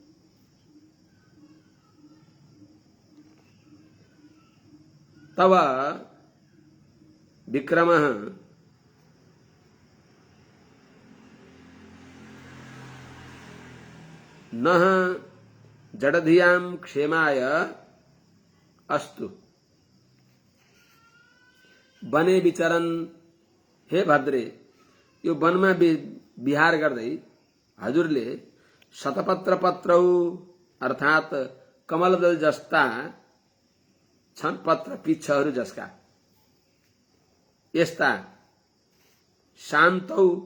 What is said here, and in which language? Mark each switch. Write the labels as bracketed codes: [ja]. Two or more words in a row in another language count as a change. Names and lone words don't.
[sa] तव विक्रमः नः जडधियां क्षेमाय अस्तु। बने विचरण, हे भद्रे, [ne] यो वनमा विहार गर्दै हजुरले शतपत्र पत्रौ अर्थात कमलदल जस्ता छन् पत्र पिच्छहरू जसका, यस्ता शान्तौ